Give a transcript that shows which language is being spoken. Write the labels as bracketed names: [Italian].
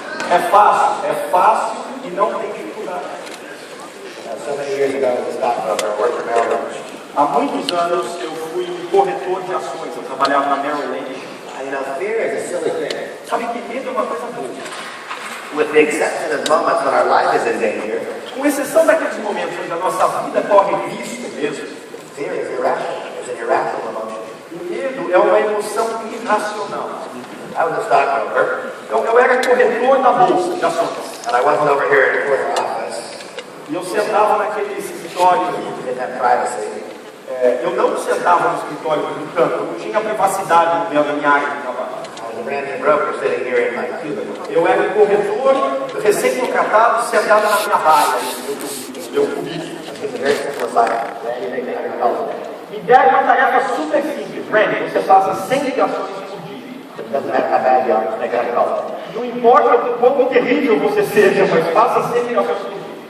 [Portuguese] É fácil e não tem dificuldade. [English] So many years ago, I was a stockbroker. I worked for Merrill Lynch. [Portuguese] Há muitos anos eu fui corretor de ações, eu trabalhava na Merrill Lynch. [English] You know, fear is a silly thing. [Portuguese] Sabe que medo é uma coisa boa. [English] With the exception of moments when our life is in danger, [Portuguese] Com exceção daqueles momentos onde a nossa vida corre risco mesmo. [English] fear is irrational. It's an irrational emotion. [Portuguese] O medo é uma emoção irracional. [English] I was a stockbroker, [Portuguese] Então eu era corretor da bolsa de ações. [English] and I wasn't over here in the corner office. [Portuguese] E eu sentava naquele escritório, [English] Didn't have privacy. [Portuguese] eu não sentava no escritório do canto, eu não tinha privacidade na minha área de trabalho. [English] I was a brand new broker sitting here in my cubicle. [Portuguese] Eu era um corretor recém-contratado, sentado na minha baia, meu cubículo. [English] I was giving very simple assignment. Randy, make 100 calls a day. [Portuguese] Me deram uma tarefa super simples. Randy, você faça 100 ligações por dia. [English] It doesn't matter how bad you are, just make 100 calls a day. [Portuguese] Não importa o quão terrível você seja, mas faça 100 ligações por dia.